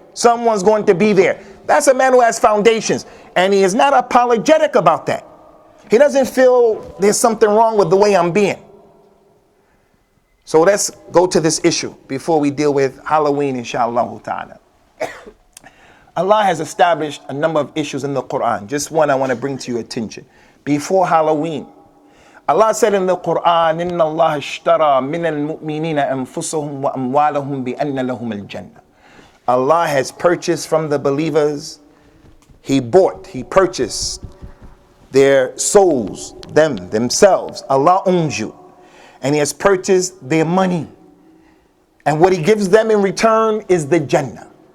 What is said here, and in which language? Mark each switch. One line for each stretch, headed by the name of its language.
English: Someone's going to be there. That's a man who has foundations. And he is not apologetic about that. He doesn't feel there's something wrong with the way I'm being. So let's go to this issue before we deal with Halloween, inshallah ta'ala. Allah has established a number of issues in the Quran. Just one I want to bring to your attention. Before Halloween, Allah said in the Quran,
Arabic: إِنَّ اللَّهَ اشْتَرَى مِنَ الْمُؤْمِنِينَ أَنفُسَهُمْ وَأَمْوَالَهُمْ بِأَنَّ لَهُمُ الْجَنَّةِ.
English: Allah has purchased from the believers, He purchased their souls, themselves. Allah owns you. And He has purchased their money. And what He gives them in return is the Jannah.